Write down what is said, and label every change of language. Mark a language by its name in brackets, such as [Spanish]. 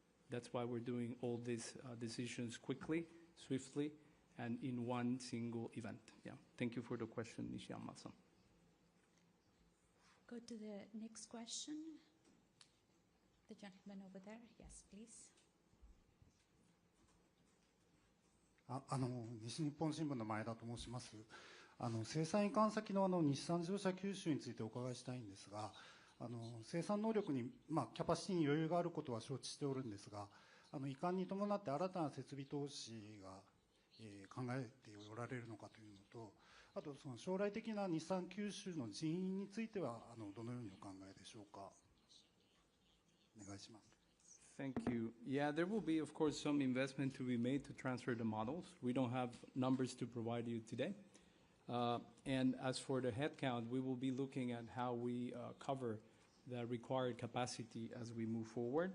[English] That's why we're doing all these decisions quickly, swiftly, and in one single event. Yeah. Thank you for the question, Nishiyama-san. Go to the next question. The gentleman over there. Yes, please. [Japanese] 西日本新聞の前田と申します。生産移管先の日産自動車九州についてお伺いしたいんですが、生産能力に、キャパシティに余裕があることは承知しておるんですが、移管に伴って新たな設備投資が、考えておられるのかというのと、あと将来的な日産九州の人員についてはどのようにお考えでしょうか。お願いします。 [English] Thank you. Yeah, there will be, of course, some investment to be made to transfer the models. We don't have numbers to provide you today. And as for the headcount, we will be looking at how we cover the required capacity as we move forward.